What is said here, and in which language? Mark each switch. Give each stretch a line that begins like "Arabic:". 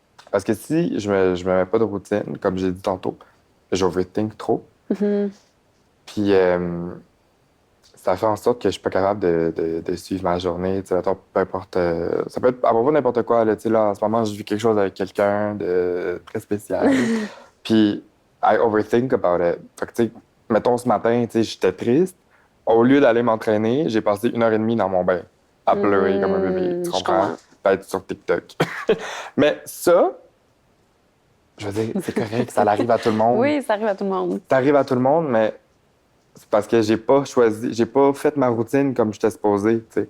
French: Parce que si je me mets pas de routine, comme j'ai dit tantôt, j'overthink trop. Mhm. Puis ça fait en sorte que je suis pas capable de suivre ma journée. Tu sais, mettons, peu importe. Ça peut être à propos de n'importe quoi. Là, tu sais, là, en ce moment, je vis quelque chose avec quelqu'un de très spécial.
English: Puis I overthink about it.
French: Fait que, tu sais, mettons, ce matin, tu sais, j'étais triste. Au lieu d'aller m'entraîner, j'ai passé 1 heure et demie dans mon bain à pleurer comme un bébé. Tu Je comprends? comprends. Pas être sur TikTok. Mais ça, je veux dire, c'est correct, ça arrive à tout le monde. Oui, ça arrive à tout le monde. Ça arrive à tout le monde, mais c'est parce que j'ai pas choisi, j'ai pas fait ma routine comme j'étais supposé, tu sais.